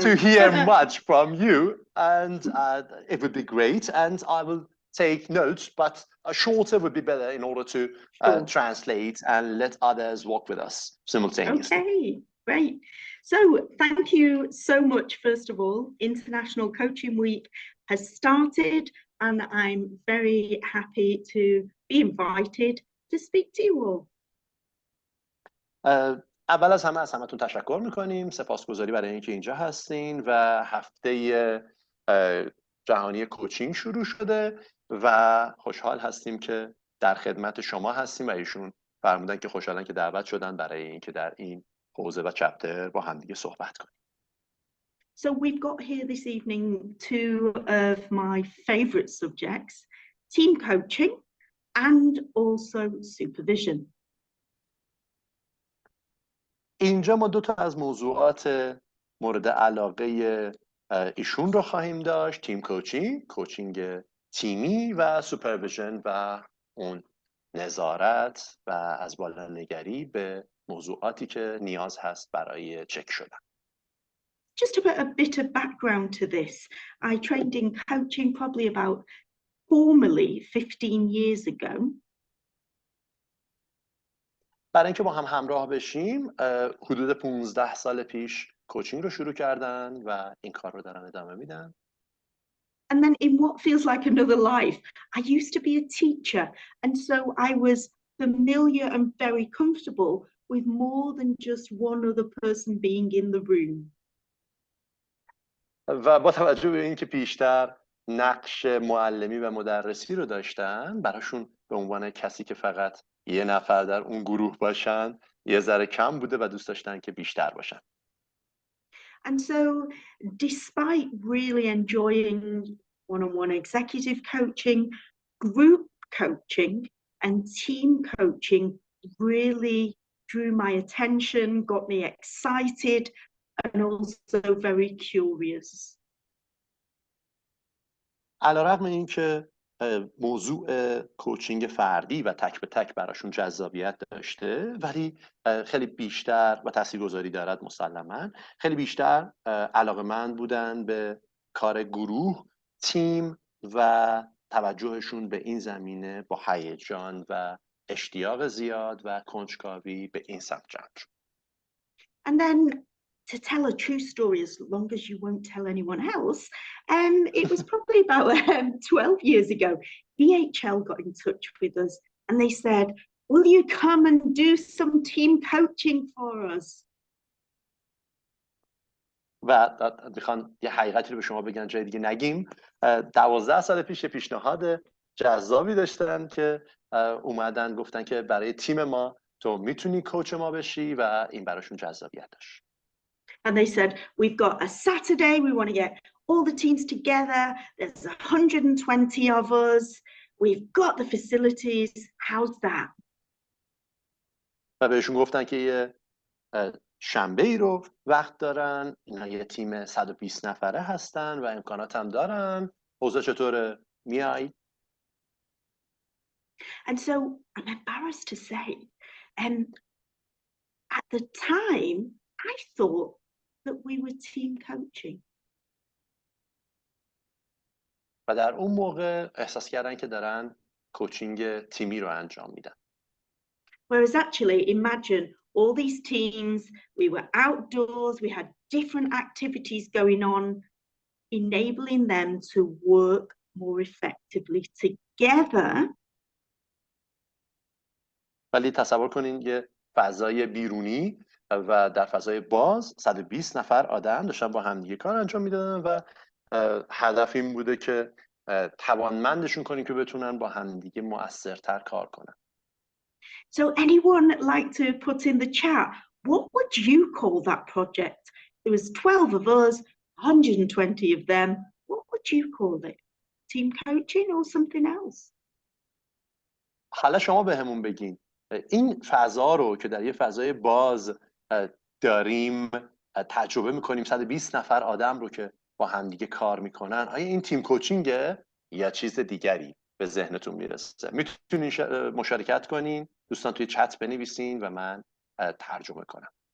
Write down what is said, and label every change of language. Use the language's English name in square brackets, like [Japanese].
[English] To hear much from you, and it would be great, and I will take notes, but a shorter would be better in order to translate and let others walk with us simultaneously. Okay, great. So thank you so much, first of all. International Coaching Week has started, and I'm very happy to be invited to speak to you all. [Persian] اول از همتون تشکر میکنیم، سپاسگزاری برای اینکه اینجا هستین و هفته جهانی کوچینگ شروع شده و خوشحال هستیم که در خدمت شما هستیم و ایشون فرمودن که خوشحالن که دعوت شدن برای اینکه در این حوزه و چپتر با همدیگه صحبت کنیم. [English] So we've got here this evening two of my favorite subjects, team coaching and also supervision. [Persian] اینجا ما دو تا از موضوعات مورد علاقه ایشون رو خواهیم داشت، تیم کوچینگ، کوچینگ تیمی و سوپرویژن و اون نظارت و از بالا نگری به موضوعاتی که نیاز هست برای چک شدن. [English] Just to put a bit of background to this, I trained in coaching probably about formally 15 years ago. [Persian] برای اینکه با هم همراه بشیم، حدود 15 سال پیش کوچینگ رو شروع کردن و این کار رو دارن ادامه میدن. [English] And then in what feels like another life, I used to be a teacher, and so I was familiar and very comfortable with more than just one other person being in the room. [Persian] و با توجه به اینکه پیشتر نقش معلمی و مدرسی رو داشتن، براشون به عنوان کسی که فقط یه نفر در اون گروه باشن یه ذره کم بوده و دوست داشتن که بیشتر باشن. [English] And so despite really enjoying one-on-one executive coaching, group coaching and team coaching really drew my attention, got me excited and also very curious. [Persian] علیرغم اینکه موضوع کوچینگ فردی و تک به تک براشون جذابیت داشته، ولی خیلی بیشتر و تاثیرگذاری دارد مسلماً، خیلی بیشتر علاقه‌مند بودن به کار گروه، تیم و توجهشون به این زمینه با هیجان و اشتیاق زیاد و کنجکاوی به این سمت جمع شد. [English] And then to tell a true story, as long as you won't tell anyone else, it was probably about 12 years ago, DHL got in touch with us and they said, will you come and do some team coaching for us? [Persian] و میخوان یه حقیقتی رو به شما بگن جای دیگه نگیم. 12 سال پیش پیشنهاد جذابی داشتن که اومدن گفتن که برای تیم ما تو میتونی کوچ ما بشی و این براشون جذابیت داشت. [English] And they said, we've got a Saturday, we want to get all the teams together, there's 120 of us, we've got the facilities, how's that? [Persian] و بهشون گفتن که یه شنبه ای رو وقت دارن، اینا یه تیم 120 نفره هستن و امکانات هم دارن، اوضاع چطوره؟ میای؟ [English] And so I'm embarrassed to say, at the time, I thought that we were team coaching. [Persian] و در اون موقع احساس کردن که دارن کوچینگ تیمی رو انجام میدن. [English] Whereas actually, imagine all these teams, we were outdoors, we had different activities going on, enabling them to work more effectively together. [Persian] ولی تصور کنین یه فضای بیرونی و در فضای باز 120 نفر آدم داشتن با هم دیگه کار انجام میدادن و هدف این بوده که توانمندشون کنیم که بتونن با هم دیگه مؤثرتر کار کنن. [English] So anyone like to put in the chat, what would you call that project? There was 12 of us, 120 of them. What would you call it? Team coaching or something else? [Persian] حالا شما بهمون بگین این فضا رو که در یه فضای باز داریم تجربه میکنیم، 120 نفر آدم رو که با همدیگه کار میکنن، آیا این تیم کوچینگه یا چیز دیگری به ذهنتون میرسه؟ میتونین مشارکت کنین، دوستان توی چت بنویسین و من ترجمه کنم.